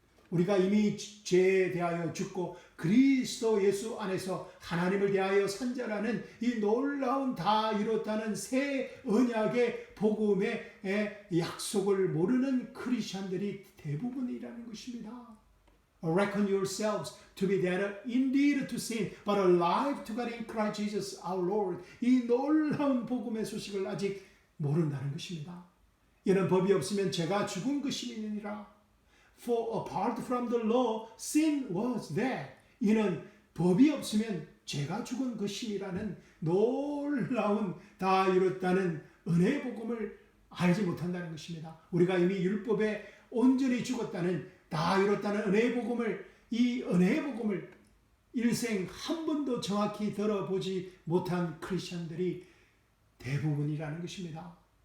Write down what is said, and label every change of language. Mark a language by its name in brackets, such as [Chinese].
[Korean] 우리가 이미 죄에 대하여 죽고 그리스도 예수 안에서 하나님을 대하여 산자라는 이 놀라운 다 이뤘다는 새 언약의 복음의 약속을 모르는 크리스천들이 대부분이라는 것입니다. [English] Reckon yourselves to be dead indeed to sin, but alive to God in Christ Jesus our Lord. [Korean] 이 놀라운 복음의 소식을 아직 모른다는 것입니다. 이는 법이 없으면 죄가 죽은 것이니라. [English] For apart from the law, sin was dead. [Korean] 이는 법이 없으면 죄가 죽은 것이라는 놀라운 다 이뤘다는 은혜의 복음을 알지 못한다는 것입니다. 우리가 이미 율법의 온전히 죽었다는, 다 이뤘다는 은혜의 복음을, 이 은혜의 복음을 일생 한 번도 정확히 들어보지 못한 크리스천들이 대부분이라는 것입니다.